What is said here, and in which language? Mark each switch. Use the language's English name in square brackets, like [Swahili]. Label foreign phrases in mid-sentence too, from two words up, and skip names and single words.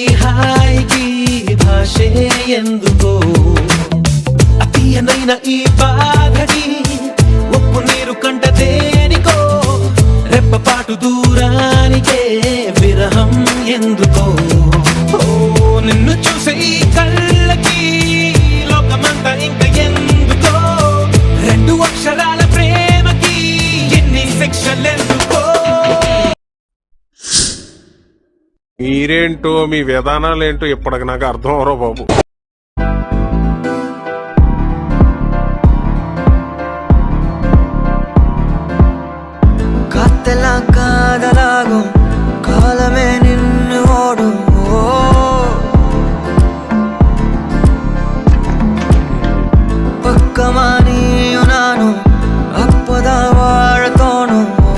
[Telugu] హాయికి భాషే ఎందుకో అతీయనైన ఈ బాధకి ఉప్పు నీరు కంట దేనికో రెప్పపాటు దూరానికే విరహం ఎందుకో నిన్ను చూసే ఈ కళ్ళకి లోకమంతా ఇంక ఎందుకో రెండు అక్షరాల మీరేంటో మీ విధానాలేంటో ఇప్పటికి నాకు అర్థం అవరో బాబు. [Tamil] காத்தெல்லா காதலாகும் காலமே நின்று ஓடும் பக்கமா நீயும் நானும் அப்பதான் வாழ தோணும்